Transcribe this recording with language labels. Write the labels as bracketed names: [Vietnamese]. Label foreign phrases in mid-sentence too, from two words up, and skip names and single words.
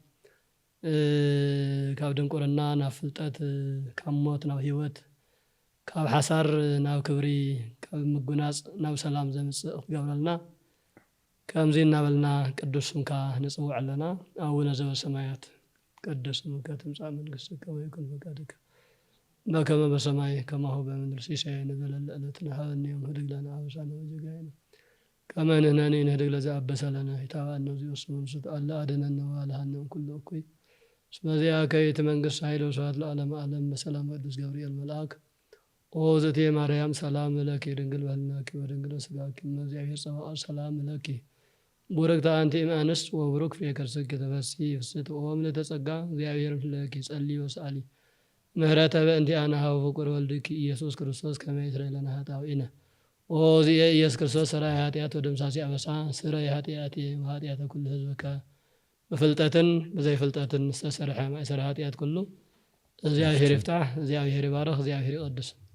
[Tigrinya] ካብ ድንቁርና ናብ ፍልጠት ካብ ሞት ናብ ሂወት ካብ ሓሳር ናብ ክብሪ ካብ ምጉናፅ ናብ ሰላም ዘምፅእ ክትገብረልና ከምዚ እናበልና ቅዱስ ስምካ ንፅውዕ ኣለና። [Geez] አቡነ ዘበሰማያት ቅዱስ ስምከ ትምጻእ መንግሥትከ ወይኩን ፈቃድከ በከመ በሰማይ ከማሁ በምድር ሲሳየነ ዘለለ ዕለትነ ሀበነ ዮም ህድግ ለነ አበሳነ ወጌጋየነ ከመ ንሕነኒ ንህድግ ለዘአበሰ ለነ ኢታብአነ እግዚኦስ መንሱት አለ አድኅነነ ወባልሐነ እምኩሉ እኩይ እስመ ዚአከ ይእቲ መንግሥት ኃይል ወስብሐት ለዓለመ ዓለም በሰላም ቅዱስ ገብርኤል መልአክ ኦ ዘቴ ማርያም ሰላም ለኪ ድንግል በህሊናኪ ወድንግል በሥጋኪ እመ እግዚአብሔር ጸባኦት ሰላም ለኪ ቡርክት አንቲ እምአንስት ወቡሩክ ፍሬ ከርሥኪ ተፈሥሒ ፍስሕት ኦ ምልዕተ ጸጋ እግዚአብሔር ምስሌኪ ጸልዪ ወስአሊ ምህረተ በእንቲአነ ኀበ ፍቁር ወልድኪ ኢየሱስ ክርስቶስ ከመ ይስረይ ለነ ኃጣውኢነ ኦ እግዚእ ኢየሱስ ክርስቶስ ሠራይ ኃጢአት ወደምሳሲ አበሳ ስረይ ኃጢአቴ ወኃጢአተ ኩሉ ህዝብከ [Tigrinya] በፍልጠትን በዘይፍልጠትን ዝተሰርሐ ማእሰረ ኃጢአት ኩሉ እግዚአብሔር ይፍታሕ፣ እግዚአብሔር ይባርክ፣ እግዚአብሔር ይቀድስ።